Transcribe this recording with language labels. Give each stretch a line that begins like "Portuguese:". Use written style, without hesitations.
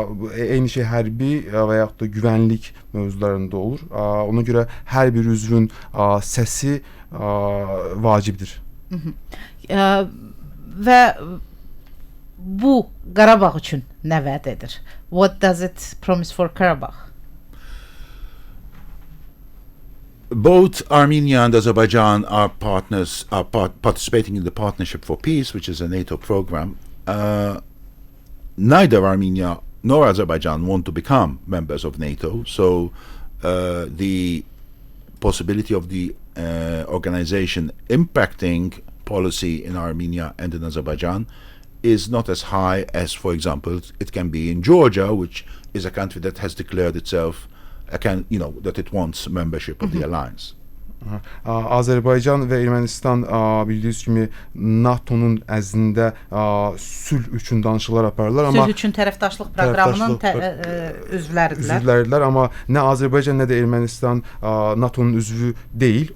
Azerbaijani: Eyni şey hərbi və yaxud da güvənlik mövzularında olur. Ona görə hər bir üzvün səsi vacibdir. Və bu Qarabağ üçün nə vəd edir?
English: What does it promise for Qarabağ? Both Armenia and Azerbaijan are partners, participating in the Partnership for Peace, which is a NATO program. Neither Armenia nor Azerbaijan want to become members of NATO, so the possibility of the organization impacting policy in Armenia and in Azerbaijan is not as high as, for example, it can be in Georgia, which is a country that has declared itself that it wants membership of the alliance.
Azerbaijani: Azərbaycan və Ermənistan bildiyiniz kimi NATO-nun əzdində sülh üçün danışıqlar aparırlar, amma sülh üçün tərəfdaşlıq proqramının üzvləridirlər, amma nə Azərbaycan nə də Ermənistan NATO-nun üzvü deyil.